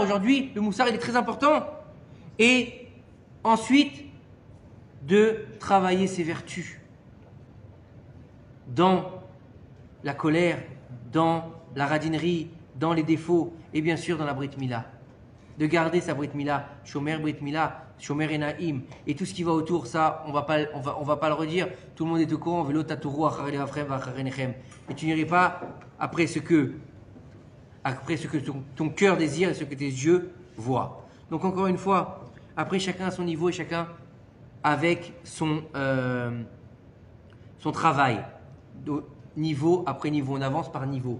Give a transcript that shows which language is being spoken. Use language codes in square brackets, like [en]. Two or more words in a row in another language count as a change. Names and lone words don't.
[fr] Aujourd'hui, le moussar, il est très important. Et ensuite, de travailler ses vertus dans la colère, dans la radinerie, dans les défauts et bien sûr dans la [he] Brit Mila. [fr] De garder sa [he] Brit Mila, Shomer Brit Mila, Shomer Enaim [fr] et tout ce qui va autour, ça, on va pas le redire. Tout le monde est au courant. [he] Velo taturu acharei levavchem v'acharei nechem. [fr] Et tu n'irais pas après ce que ton cœur désire et ce que tes yeux voient. Donc encore une fois, après chacun à son niveau et chacun avec son travail. Niveau après niveau, on avance par niveau.